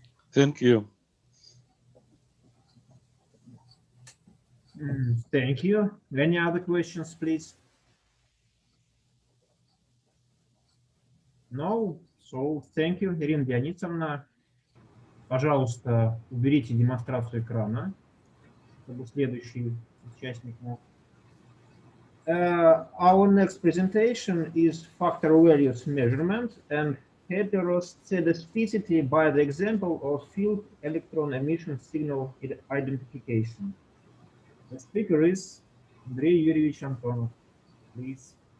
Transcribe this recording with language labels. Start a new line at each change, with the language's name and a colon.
English: Thank you. Thank you. Any other questions, please? No? So, thank you, Ирина Дионисовна.
Russian: Пожалуйста, уберите демонстрацию экрана, чтобы следующий участник мог.
English: Our next presentation is factor values measurement and heteroscedasticity by the example of field electron emission signal identification. The speaker is Andrei Yurievich Antonov. Please.